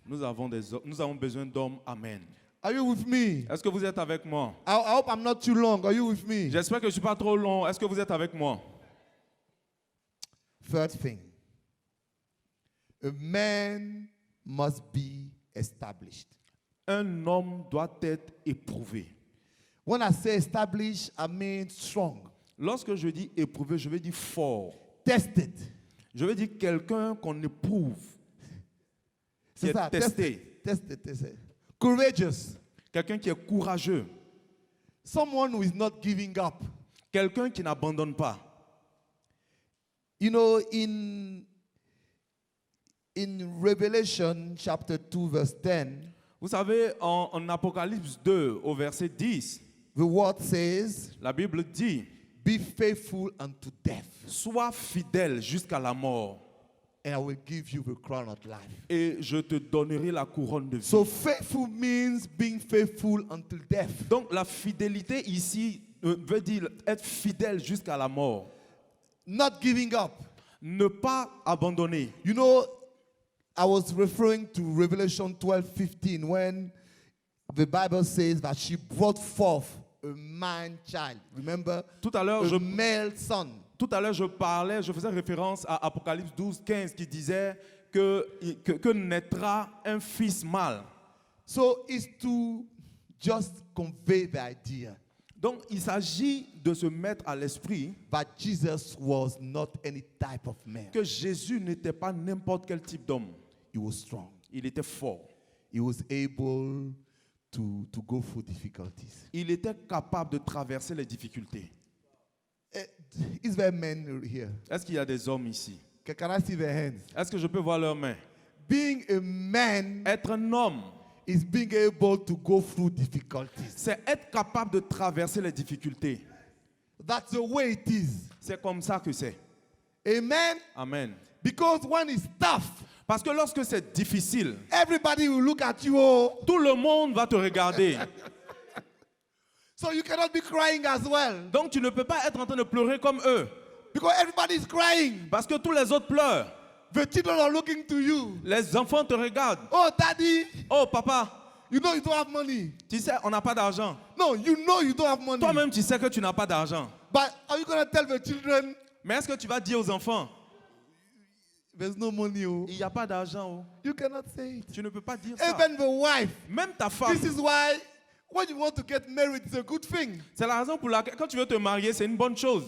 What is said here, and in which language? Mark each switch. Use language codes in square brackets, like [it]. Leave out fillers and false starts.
[fr] Nous avons besoin d'hommes. Amen. [en] Are you with me? [fr] Est-ce que vous êtes avec moi? [en] I hope I'm not too long. Are you with me? [fr] J'espère que je ne suis pas trop long. Est-ce que vous êtes avec moi? [en] Third thing. A man must be established. [fr] Un homme doit être éprouvé. [en] When I say established, I mean strong. [fr] Lorsque je dis éprouvé, je veux dire fort. [en] Tested. [fr] Je veux dire quelqu'un qu'on éprouve, qui C'est est ça, testé. [en] tested. Courageous. [fr] Quelqu'un qui est courageux. [en] Someone who is not giving up. [fr] Quelqu'un qui n'abandonne pas. [en] You know, in Revelation chapter 2 verse 10, [fr] Vous savez, en Apocalypse 2, au verset 10, [en] the word says, [fr] la Bible dit, [en] be faithful unto death, [fr] sois fidèle jusqu'à la mort, [en] and I will give you the crown of life. [fr] et je te donnerai la couronne de vie. [en] So faithful means being faithful until death. [fr] Donc la fidélité ici veut dire être fidèle jusqu'à la mort. [en] Not giving up. [fr] Ne pas abandonner. [en] You know, I was referring to Revelation 12:15 when the Bible says that she brought forth a man child. Remember? [fr] Tout à l'heure, [en] A male son. [fr] je faisais référence à Apocalypse 12, 15 qui disait que naîtra un fils mâle. [en] So it's to just convey the idea [fr] Donc, il s'agit de se mettre à l'esprit [en] that Jesus was not any type of man. [fr] que Jésus n'était pas n'importe quel type d'homme. [en] He was strong. [fr] Il était fort. [en] He was able to go through difficulties. [fr] Il était capable de traverser les difficultés. [en] Is there men here? [fr] Est-ce qu'il y a des hommes ici? [en] Can I see their hands? [fr] Est-ce que je peux voir leurs mains? [en] Being a man [fr] Être un homme, [en] is being able to go through difficulties. [fr] c'est être capable de traverser les difficultés. [en] That's the way it is. [fr] C'est comme ça que c'est. [en] Amen? [fr] Amen. [en] Because when it's tough, [fr] Parce que lorsque c'est difficile, [en] everybody will look at you. [fr] Oh, tout le monde va te regarder. [en] so you cannot be crying as well. [fr] Donc tu ne peux pas être en train de pleurer comme eux. [en] Because everybody is crying. [fr] Parce que tous les autres pleurent. [en] The children are looking to you. [fr] Les enfants te regardent. [en] Oh, daddy, [fr] Oh papa, [en] you know you don't have money. [fr] tu sais, on n'a pas d'argent. [en] No, you know you don't have money. [fr] Toi-même, tu sais que tu n'as pas d'argent. [en] But are you going to tell the children, [fr] Mais est-ce que tu vas dire aux enfants, [en] there's no money? Oh. [fr] il n'y a pas d'argent? Oh. [en] You cannot say it. [fr] Tu ne peux pas dire ça. [en] Even the wife. [fr] Même ta femme. [en] This is why when you want to get married, it's a good thing. [fr] C'est la raison pour laquelle, quand tu veux te marier, c'est une bonne chose.